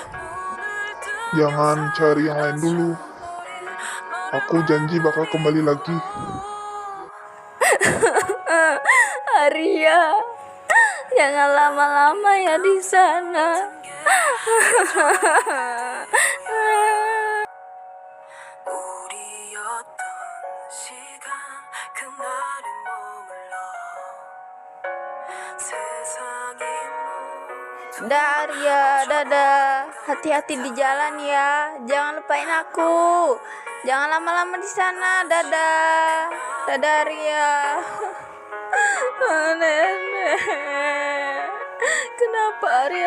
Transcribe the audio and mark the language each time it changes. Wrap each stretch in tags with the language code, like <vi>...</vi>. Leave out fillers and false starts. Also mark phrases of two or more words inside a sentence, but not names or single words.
<id>Jangan cari yang lain dulu. Aku janji bakal kembali lagi. Arya, jangan lama-lama ya di sana.</id> <ko>우리였던 시간 그날은</ko> <id>Dah Arya, dadah. Hati-hati di jalan ya. Jangan lupain aku. Jangan lama-lama di sana. Dadah. Dadah Arya. Nenek. Kenapa Arya</id>